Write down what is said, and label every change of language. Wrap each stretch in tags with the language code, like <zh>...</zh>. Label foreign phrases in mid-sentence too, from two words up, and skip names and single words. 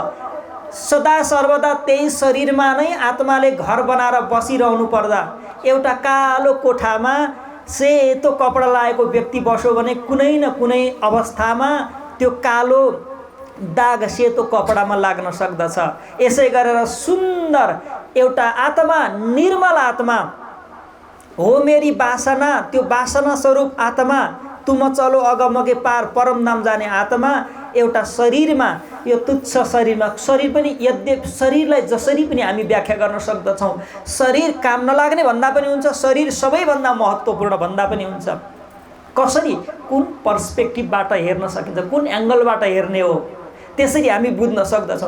<ne>सदा सर्वदा त्यही शरीरमा नै आत्माले घर बनाएर बसिरहनु पर्दा, एउटा कालो कोठामा सेतो कपडा लगाएको व्यक्ति बस्यो भने कुनै न कुनै अवस्थामा त्यो कालो दाग सेतो कपडामा लाग्न सक्दछ। यसै गरेर सुन्दर एउटा आत्मा, निर्मल आत्मा हो मेरी बासना, त्यो बासना स्वरूप आत्मा,</ne> <hi>तुम चलो अगमगे पार</hi> <ne>परमधाम जाने आत्मा एउटा शरीरमा, यो तुच्छ शरीरमा, शरीर पनि यद्यपि शरीरलाई जसरी पनि हामी व्याख्या गर्न सक्दछौँ, शरीर काम नलाग्ने भन्दा पनि हुन्छ, शरीर सबैभन्दा महत्त्वपूर्ण भन्दा पनि हुन्छ। कसरी, कुन पर्सपेक्टिभबाट हेर्न सकिन्छ, कुन एङ्गलबाट हेर्ने हो, त्यसरी हामी बुझ्न सक्दछौँ।</ne>